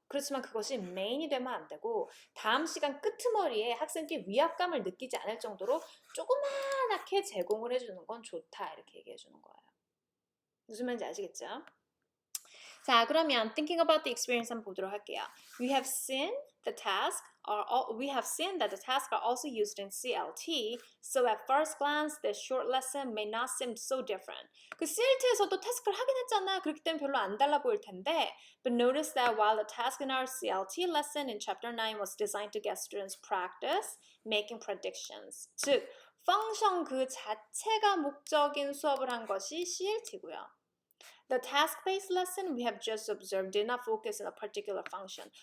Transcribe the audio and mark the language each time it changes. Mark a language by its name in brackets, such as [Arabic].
[Korean] 그렇지만 그것이 메인이 되면 안 되고 다음 시간 끄트머리에 학생들이 위압감을 느끼지 않을 정도로 조그만하게 제공을 해주는 건 좋다 이렇게 얘기해 주는 거예요. 무슨 말인지 아시겠죠? 자, 그러면 [English] thinking about the experience [Korean] 한번 보도록 할게요. [English] We have seen that the tasks are also used in CLT, so at first glance, the short lesson may not seem so different. [Korean] 그 CLT에서도 태스크를 하긴 했잖아. 그렇기 때문에 별로 안 달라 보일 텐데, [English] but notice that while the task in our CLT lesson in Chapter 9 was designed to get students practice making predictions, [Korean] 즉, 펑션 그 자체가 목적인 수업을 한 것이 CLT고요. [English] The task-based lesson we have just observed did not focus on a particular function.